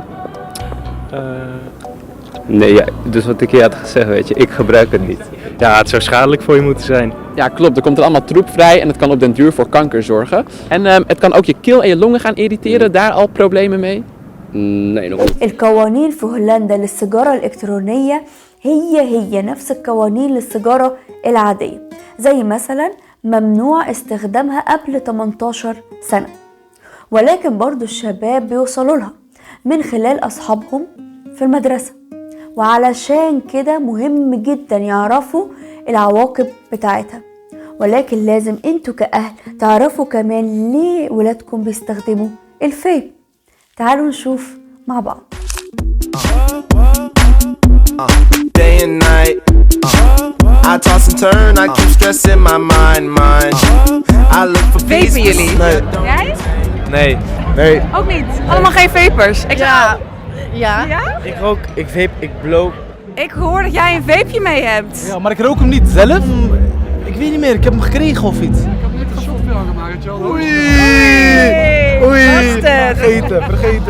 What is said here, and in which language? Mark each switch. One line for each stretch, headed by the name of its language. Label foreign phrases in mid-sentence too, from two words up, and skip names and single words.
Dutch: Nee, ja, dus wat ik je had gezegd, weet je, ik gebruik het niet. Ja, het zou schadelijk voor je moeten zijn. Ja, klopt. Er komt er allemaal troep vrij en het kan op den duur voor kanker zorgen. En het kan ook je keel en je longen gaan irriteren. Daar al problemen mee? Nee, nog niet.
Arabic: القوانين في هولندا للسيجارة الإلكترونية هي نفس القوانين للسيجارة العادية. زي مثلا ممنوع استخدامها قبل 18 سنة، ولكن برضو الشباب بيوصلوا لها من خلال أصحابهم في المدرسة. وعلشان كده مهم جدا يعرفوا العواقب بتاعتها، ولكن لازم انتوا كأهل تعرفوا كمان ليه ولادكم بيستخدموا الفيب. تعالوا نشوف مع بعض.
English: Day and night, I toss and turn, I keep stressing my mind. I look for peace.
Dutch: Vapen jullie? Jij? Nee. Nee. Ook niet. Allemaal geen vapers. Ja. Ik rook, ik vape, ik blow. Ik hoor dat jij een vapeje mee hebt. Ja, maar ik rook hem niet zelf. Ik weet niet meer, ik heb hem gekregen of iets. Vergeten.